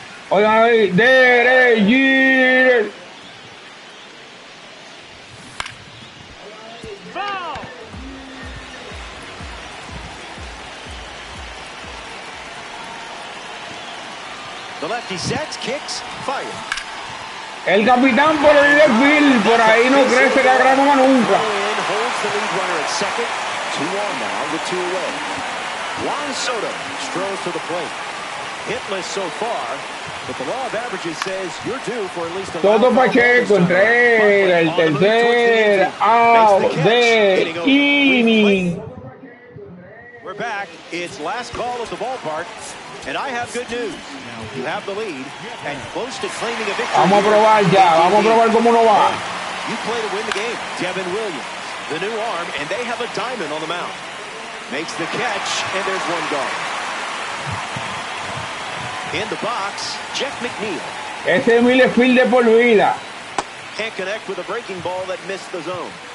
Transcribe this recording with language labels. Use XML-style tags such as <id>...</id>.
<es>Oigan ahí. Derek.</es> <en>The lefty sets, kicks, fire.</en> <es>El capitán por el left field. Por ahí no crece la grama nunca.</es> <en>Holds the lead runner at second. 2 on now with 2 away. Juan Soto strolls to the plate. Hitless so far, but the law of averages says you're due for at least a</en> <es>Todo Pacheco entrega el tercer out de inning.</es> <en>We're back. It's last call at the ballpark, and I have good news. You have the lead and close to claiming a victory.</en> <es>Vamos a probar ya, vamos a probar cómo no va.</es> <en>You play to win the game. Devin Williams The new arm, and they have a diamond on the mound. Makes the catch, and there's one gone. In the box, Jeff McNeil.</en> <es>Ese es mi field de por vida.</es> <en>Can't connect with a breaking ball that missed the zone.</en>